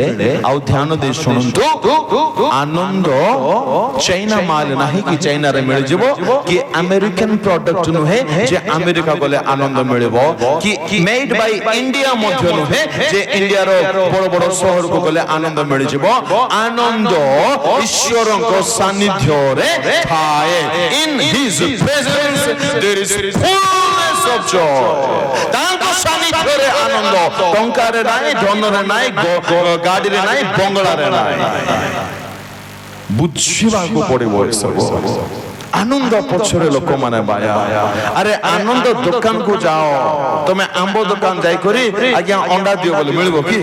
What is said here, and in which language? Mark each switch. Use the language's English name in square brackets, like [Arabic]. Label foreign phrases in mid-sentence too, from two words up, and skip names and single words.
[Odia] ଆଉ ଧ୍ୟାନ ଦେଇ ଶୁଣନ୍ତୁ, ଆନନ୍ଦ ଚାଇନା ମାଲ ନାହିଁ କି ଚାଇନାରେ ମିଳିଯିବ, କି ଆମେରିକାନ ପ୍ରଡକ୍ଟ ନୁହେଁ ଯେ ଆମେରିକା ଗଲେ ଆନନ୍ଦ ମିଳିବ, କି [English] made by India [Odia] ମଧ୍ୟ ନୁହେଁ ଯେ ଇଣ୍ଡିଆର ବଡ ବଡ ସହରକୁ ଗଲେ ଆନନ୍ଦ ମିଳିଯିବ। ଆନନ୍ଦ ଈଶ୍ୱରଙ୍କ ସାନ୍ନିଧ୍ୟରେ ଥାଏ। [English] In His presence there is fullness of joy. [Odia] ତାଙ୍କ ସାନ୍ନିଧ୍ୟରେ ଆନନ୍ଦ। ଟଙ୍କାରେ ନାହିଁ, ଧନରେ ନାହିଁ, ଗାଡିରେ ନାହିଁ, ବଙ୍ଗଳାରେ ନାହିଁ। ବୁଝିବାକୁ ପଡିବ ଏସବୁ। ଆନନ୍ଦ ପଛରେ ଲୋକମାନେ ବାୟା। ଆରେ ଆନନ୍ଦ ଦୋକାନକୁ ଯାଅ, ତମେ ଆମ୍ବ ଦୋକାନ ଯାଇକରି ଆଜ୍ଞା ଅଣ୍ଡା ଦିଅ ବୋଲି ମିଳିବ କି?